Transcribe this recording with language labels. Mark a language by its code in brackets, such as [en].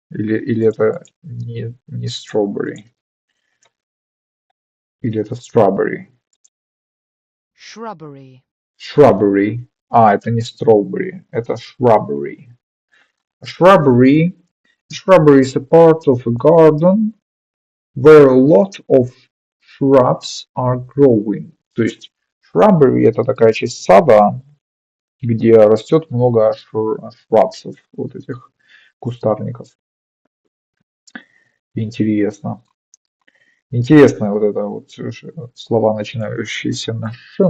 [ru] Или это не strawberry? Или это strawberry? [en] Shrubbery. Shrubbery. [ru] Это не strawberry, это shrubbery. [en] Shrubbery is a part of a garden where a lot of shrubs are growing. [ru] То есть shrubbery — это такая часть сада, где растет много шрабсов, вот этих кустарников. Интересно. Интересно вот это вот слова, начинающиеся на «ш».